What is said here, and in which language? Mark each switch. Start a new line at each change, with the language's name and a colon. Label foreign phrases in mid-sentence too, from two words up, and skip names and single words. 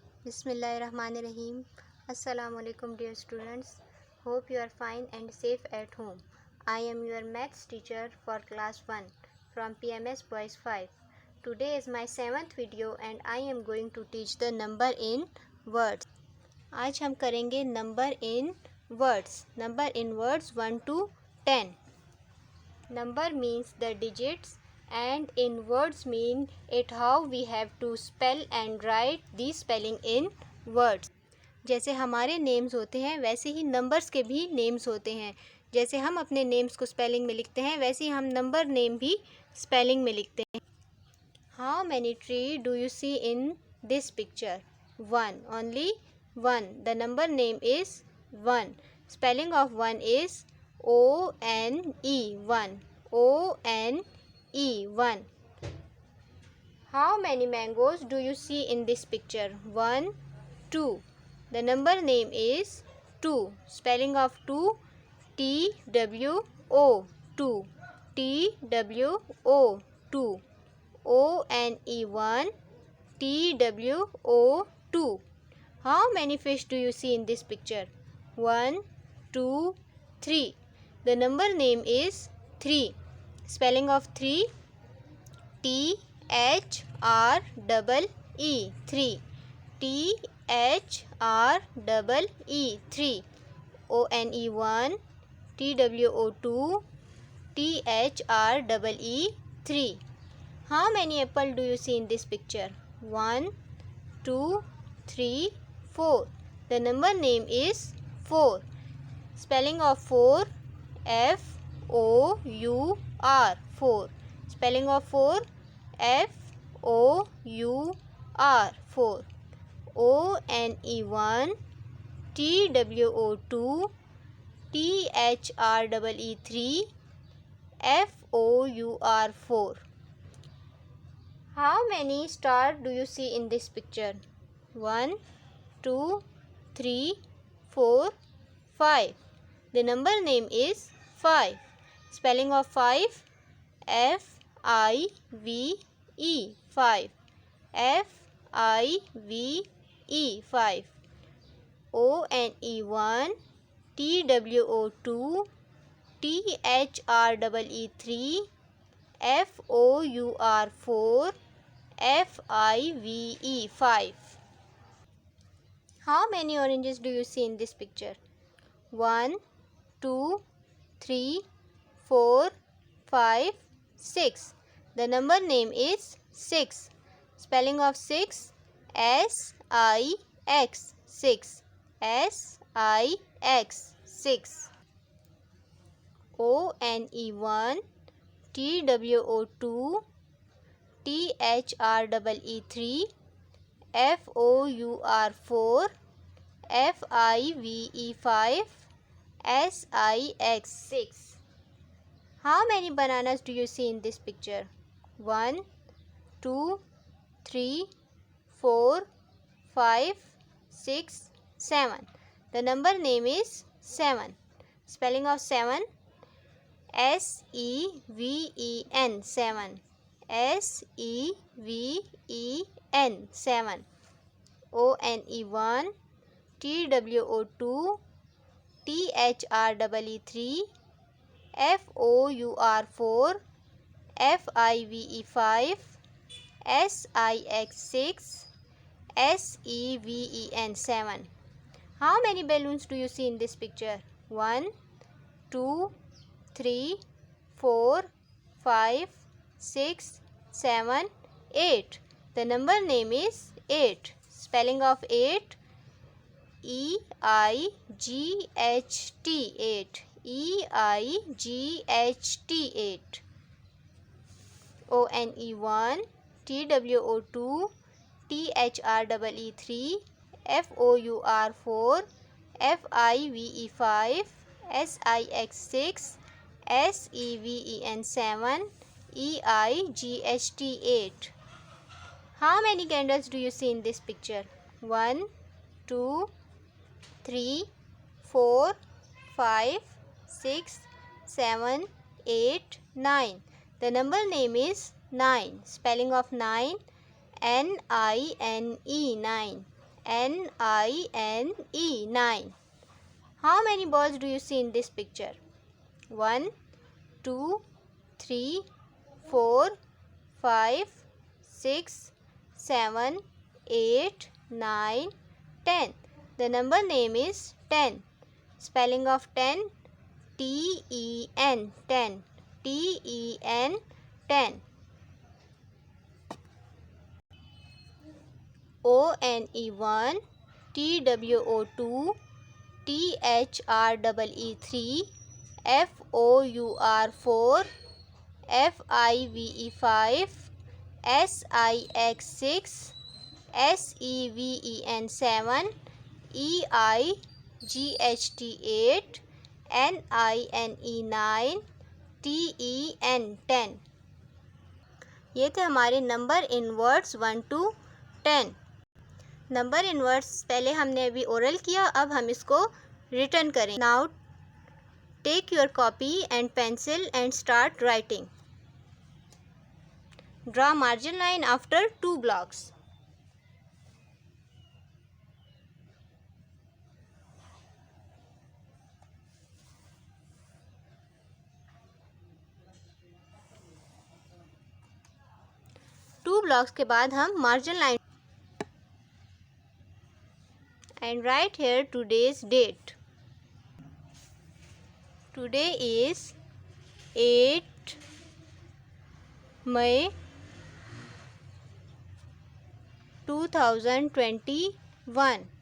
Arabic: بسم الله الرحمن الرحيم. السلام عليكم
English: dear students. Hope you are fine and safe at home. I am your maths teacher for class 1 from PMS Boys 5. Today is my 7th video and I am going to teach the number in words.
Hindi: आज हम करेंगे
English: number in words. Number in words 1 to 10. Number means the digits and in words mean it how we have to spell and write the spelling in words.
Hindi: जैसे हमारे नेम्स होते हैं वैसे ही नंबर्स के भी नेम्स होते हैं. जैसे हम अपने नेम्स को स्पेलिंग में लिखते हैं वैसे ही हम
English: number name
Hindi: भी स्पेलिंग में लिखते हैं.
English: How many tree do you see in this picture? One. Only one. The number name is 1. Spelling of 1 is O-N-E. 1. O-N-E. 1. How many mangoes do you see in this picture? 1, 2. The number name is 2. Spelling of 2 T-W-O. 2. T-W-O. 2. O-N-E 1. T-W-O 2. How many fish do you see in this picture? 1, 2, 3. The number name is 3. Spelling of 3 T-H-R-E-E 3. T-H-R-E-E 3. O-N-E 1. T-W-O 2. T-H-R-E-E 3. How many apple do you see in this picture? 1, 2, 3, 4. The number name is 4. Spelling of 4 F-O-U-R 4. Spelling of 4 F-O-U-R 4. O-N-E 1. T-W-O 2. T-H-R-E-E 3. F-O-U-R 4. How many stars do you see in this picture? 1, 2, 3, 4, 5. The number name is 5. Spelling of 5 F-I-V-E 5. F-I-V-E 5. O-N-E 1. T-W-O 2. T-H-R-E-E 3. F-O-U-R 4. F-I-V-E 5. How many oranges do you see in this picture? 1, 2, 3, 4, 5, 6. The number name is 6. Spelling of 6 S-I-X 6. S-I-X 6. O-N-E 1. T-W-O 2. T-H-R-E-E 3. F-O-U-R 4. F-I-V-E 5. S-I-X 6. How many bananas do you see in this picture? 1, 2, 3, 4, 5, 6, 7. The number name is 7. Spelling of 7 S-E-V-E-N 7. S-E-V-E-N 7. O-N-E 1. T-W-O 2. T-H-R-E-E 3. F-O-U-R 4. F-I-V-E 5. S-I-X 6. S-E-V-E-N 7. How many balloons do you see in this picture? 1, 2, 3, 4, 5, 6, 7, 8. The number name is 8. Spelling of 8 E-I-G-H-T 8. E-I-G-H-T 8. O-N-E 1. T-W-O 2. T-H-R-E-E 3. F-O-U-R 4. F-I-V-E 5. S-I-X 6. S-E-V-E-N 7. E-I-G-H-T 8. How many candles do you see in this picture? 1, 2, 3, 4, 5, 6, 7, 8, 9. The number name is 9. Spelling of 9 N-I-N-E 9. N-I-N-E, 9. How many balls do you see in this picture? 1, 2, 3, 4, 5, 6, 7, 8, 9, 10. The number name is 10. Spelling of 10, T-E-N, 10. T-E-N, 10. O-N-E, 1. T-W-O, 2. T-H-R-E-E, 3. F-O-U-R, 4. F-I-V-E, 5. S-I-X, 6. S-E-V-E-N, 7. E-I-G-H-T, 8. N-I-N-E, 9. T-E-N, 10.
Hindi: ये थे हमारे
English: number in words
Hindi: 1 to 10.
English: number in words
Hindi: पहले हमने अभी ओरल किया, अब हम इसको रिटर्न करें.
English: now take your copy and pencil and start writing. draw margin line after 2 blocks. two blocks
Hindi: के बाद हम
English: margin line and write here today's date. Today is 8 May 2021.